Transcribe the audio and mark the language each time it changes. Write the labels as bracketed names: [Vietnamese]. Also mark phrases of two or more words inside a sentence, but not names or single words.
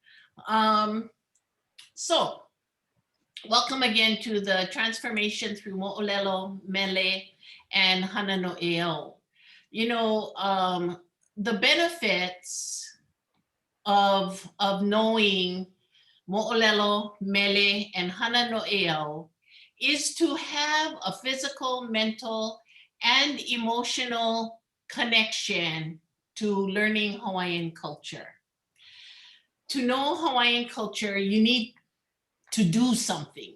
[English] So welcome again to the Transformation Through Moʻolelo, Mele, and Hana Noʻeau. You know, the benefits of knowing [Hawaiian] moʻolelo, mele, [English] and [Hawaiian] Hana Noʻeau [English] is to have a physical, mental, and emotional connection to learning Hawaiian culture. To know Hawaiian culture, you need to do something.